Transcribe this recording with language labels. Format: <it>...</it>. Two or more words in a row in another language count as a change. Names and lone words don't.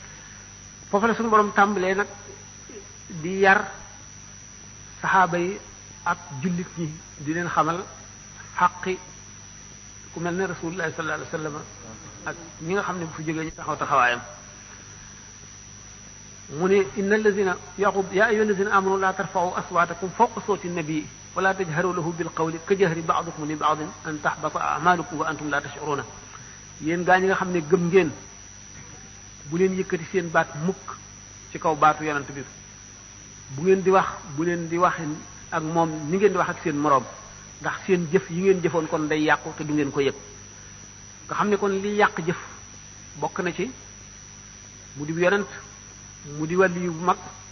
<wo>foofu la suñu borom tàmbalee nag di yar saxaaba yi ak jullit ñi di leen xamal xaqi ku mel ne</wo> <ar>رسول الله صلى الله عليه وسلم</ar> <wo>ak ñi nga xam ne bu fi jógee ñu taxaw taxawaayam mu ne</wo> <ar>إن الذين يعقوب يا أيها الذين آمنوا لا ترفعوا أصواتكم فوق صوت النبي ولا تجهروا له بالقول كجهر بعضكم ل بعض أن تحبط أعمالكم وأنتم لا تشعرون</ar> <wo>yéen gaa ñi nga xam ne gëm ngeen bu leen yëkkati seen baat mukk ci kaw baatu yonent bi bu ngeen di wax bu leen di wax ak moom ni ngeen di wax ak seen moroom ndax seen jëf yi ngeen jëfoon kon day yàqu te du ngeen ko yëg nga xam ne kon li yàq jëf bokk na ci mu di yonent mu di wàlli yu bu mag</wo>